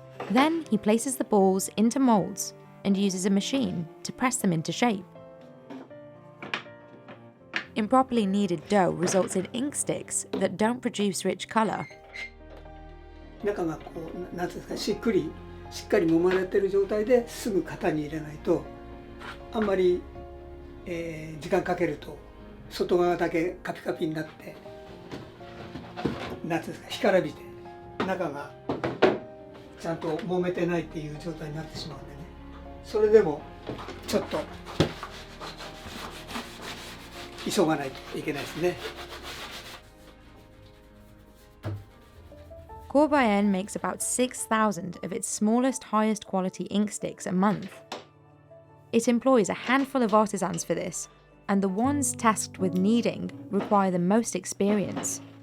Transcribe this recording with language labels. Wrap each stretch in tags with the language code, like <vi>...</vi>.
<en>Then he places the balls into molds and uses a machine to press them into shape. Improperly kneaded dough results in Inksticks that don't produce rich colour.</en> <ja>中がなんていうんですか、しっかり揉まれている状態ですぐ型に入れないと、あんまり、時間かけると外側だけカピカピになって、なんていうんですか、干からびて中がちゃんと揉めてないっていう状態になってしまうんでね。それでもちょっと急がないといけないですね。</ja> <en>Corbayen makes about 6,000 of its smallest, highest quality Inksticks a month. It employs a handful of artisans for this, and the ones tasked with kneading require the most experience.</en>